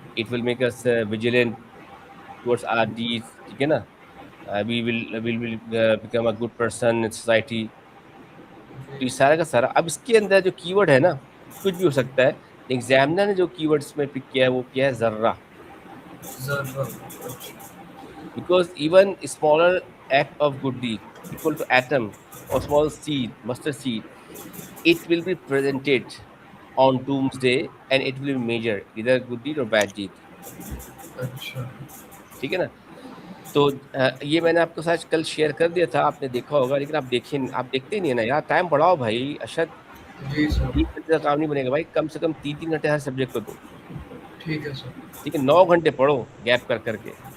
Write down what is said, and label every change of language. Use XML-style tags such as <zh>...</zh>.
<en>It will make us vigilant towards our deeds.</en> <ur>ٹھیک ہے نا.</ur> <en>We will become a good person in society.</en> <ur>تو یہ سارا کا سارا. اب اس کے اندر جو کی ورڈ ہے نا، کچھ بھی ہو سکتا ہے. ایگزامنر نے جو کی ورڈ اس میں پک کیا ہے وہ کیا ہے؟ ذرہ. ذرا.</ur> <en>Because even a smaller act of good deed equal to atom or small seed, mustard seed, it will be presented on doomsday and it will be measured, either good deed or bad deed.</en> <ur>اچھا ٹھیک ہے نا. تو یہ میں نے آپ کے ساتھ کل شیئر کر دیا تھا، آپ نے دیکھا ہوگا، لیکن آپ دیکھتے ہی نہیں ہے نا یار. ٹائم بڑھاؤ بھائی. اشد جی سر 20 گھنٹے کا کام نہیں بنے گا بھائی، کم سے کم 3 گھنٹے ہر سبجیکٹ کو دو. ٹھیک ہے سر ٹھیک ہے، 9 گھنٹے پڑھو گیپ کر کے.</ur>